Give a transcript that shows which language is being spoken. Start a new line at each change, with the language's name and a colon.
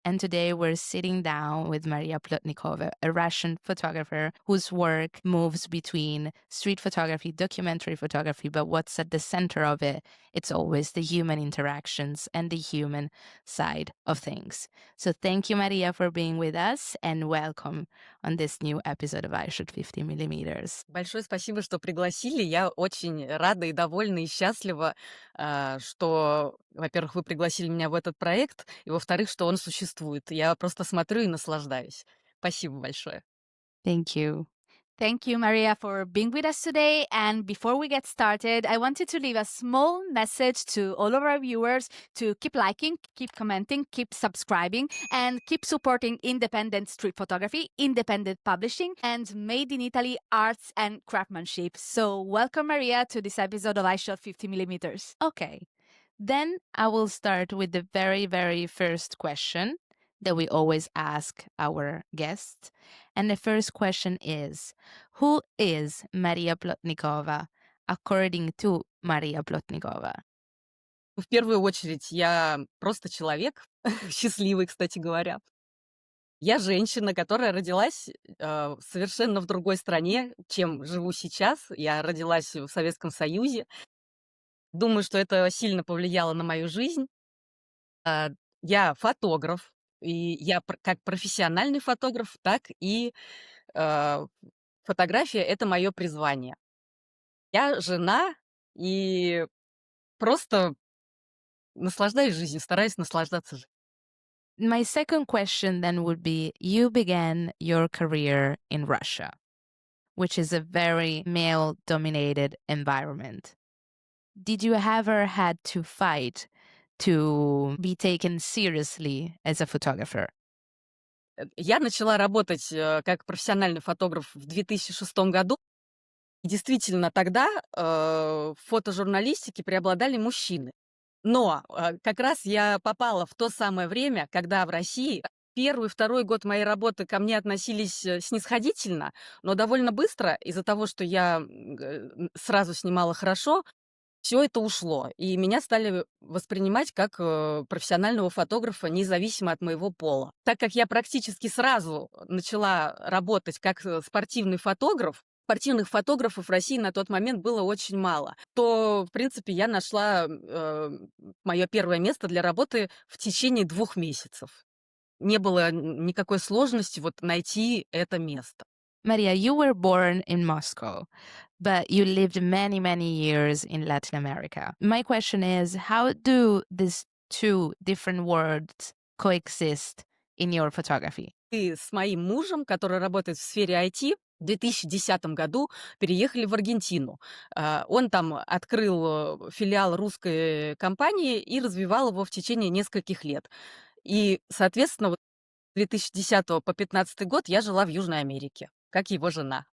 English: And today we're sitting down with Maria Plotnikova, a Russian photographer whose work moves between street photography, documentary photography, but what's at the center of it, it's always the human interactions and the human side of things. So thank you, Maria, for being with us and welcome on this new episode of Eyeshot 50mm.
Russian: Большое спасибо, что пригласили. Я очень рада и довольна и счастлива, что, во-первых, вы пригласили меня в этот проект, и, во-вторых, что он существует. Я просто смотрю и наслаждаюсь. Спасибо большое.
English: Thank you. Thank you, Maria, for being with us today. And before we get started, I wanted to leave a small message to all of our viewers to keep liking, keep commenting, keep subscribing, and keep supporting independent street photography, independent publishing, and made in Italy arts and craftsmanship. So welcome, Maria, to this episode of Eyeshot 50mm. Okay. Then I will start with the very, very first question that we always ask our guests. And the first question is, who is Maria Plotnikova according to Maria Plotnikova?
Russian: В первую очередь, я просто человек, счастливый, кстати говоря. Я женщина, которая родилась совершенно в другой стране, чем живу сейчас. Я родилась в Советском Союзе. Думаю, что это сильно повлияло на мою жизнь. Я фотограф, и я как профессиональный фотограф, так и э, фотография — это мое призвание. Я жена и просто наслаждаюсь жизнью, стараюсь наслаждаться жизнью.
English: My second question then would be, you began your career in Russia, which is a very male-dominated environment. Did you ever had to fight to be taken seriously as a photographer?
Russian: Я начала работать как профессиональный фотограф в 2006 году. И действительно, тогда в фотожурналистике преобладали мужчины. Но как раз я попала в то самое время, когда в России первый, второй год моей работы ко мне относились снисходительно, но довольно быстро, из-за того, что я сразу снимала хорошо, все это ушло. И меня стали воспринимать как профессионального фотографа, независимо от моего пола. Так как я практически сразу начала работать как спортивный фотограф, спортивных фотографов в России на тот момент было очень мало, то, в принципе, я нашла мое первое место для работы в течение 2 месяцев. Не было никакой сложности вот найти это место.
English: Maria, you were born in Moscow, but you lived many, many years in Latin America. My question is, how do these two different worlds coexist in your photography?
Russian: И с моим мужем, который работает в сфере IT, в 2010 году переехали в Аргентину. Он там открыл филиал русской компании и развивал его в течение нескольких лет. И, соответственно, вот с 2010 по 2015 год я жила в Южной Америке, как его жена.